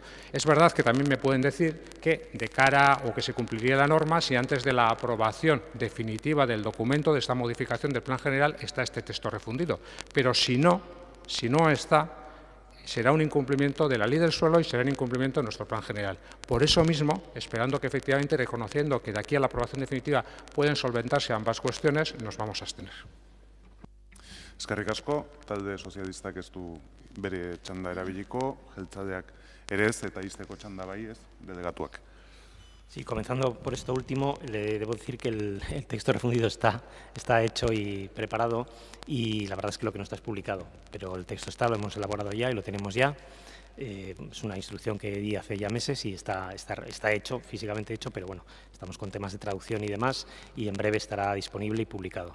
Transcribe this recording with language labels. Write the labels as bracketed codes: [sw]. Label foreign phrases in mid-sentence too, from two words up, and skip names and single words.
[es] Es verdad que también me pueden decir que de cara o que se cumpliría la norma si antes de la aprobación definitiva del documento de esta modificación del Plan General está este texto refundido, pero si no está, será un incumplimiento de la Ley del Suelo y será un incumplimiento de nuestro Plan General. Por eso mismo, esperando que efectivamente, reconociendo que de aquí a la aprobación definitiva pueden solventarse ambas cuestiones, nos vamos a abstener. [eu] Eskerrik asko, talde sozialistak ez du bere txanda erabiliko, jeltzaleak ere ez eta izteko txanda bai ez, delegatuak. [es] Sí, comenzando por esto último, le debo decir que el texto refundido está hecho y preparado y la verdad es que lo que no está es publicado, pero el texto está, lo hemos elaborado ya y lo tenemos ya. Es una instrucción que di hace ya meses y está hecho, físicamente hecho, pero bueno, estamos con temas de traducción y demás y en breve estará disponible y publicado.